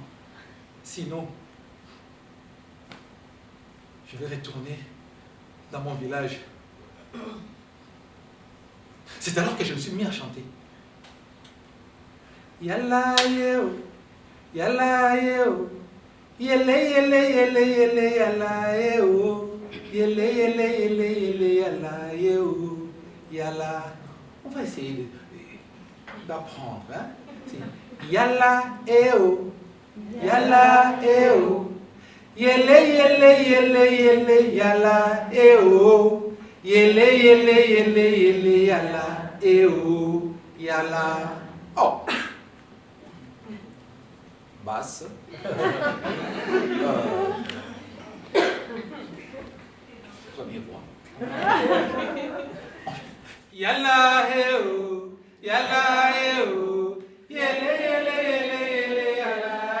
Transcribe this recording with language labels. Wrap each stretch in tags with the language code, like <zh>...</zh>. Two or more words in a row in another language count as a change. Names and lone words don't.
<fr>Sinon, je vais retourner dans mon village. C'est alors que je me suis mis à chanter. Yalla yeo, yalla yeo, yele yele yele yele yalla yeo, yele yele yele yele yalla yeo, yalla. On va essayer d'apprendre, hein? Yalla eo, yalla eo, yele yele yele yele yalla eo, yele yele yele yele yalla eo, yalla. Oh. Basse. Premier voix. Yalla eo, yalla eo, yele yele yele yele yalla</fr>